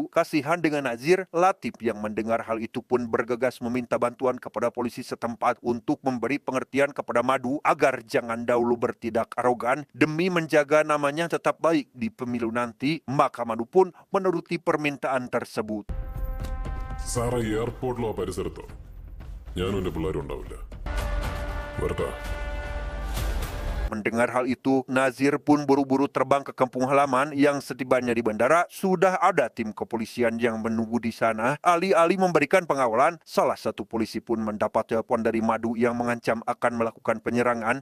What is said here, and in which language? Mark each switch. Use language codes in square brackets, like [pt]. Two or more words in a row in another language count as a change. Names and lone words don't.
[id] Kasihan dengan Nazir, Latif yang mendengar hal itu pun bergegas meminta bantuan kepada polisi setempat untuk memberi pengertian kepada Madu agar jangan dahulu bertindak arogan demi menjaga namanya tetap baik di pemilu nanti. Maka Madu pun menuruti permintaan tersebut. [ml] സാറേ, എയർപോർട്ടിലോ പരിസരത്തോ ഞാനും എന്റെ പിള്ളേരും ഉണ്ടാവില്ല. വരട്ടാ. [id] Mendengar hal itu, Nazir pun buru-buru terbang ke kampung halaman. Yang setibanya di bandara, sudah ada tim kepolisian yang menunggu di sana. Alih-alih memberikan pengawalan, salah satu polisi pun mendapat telepon dari Madu yang mengancam akan melakukan penyerangan.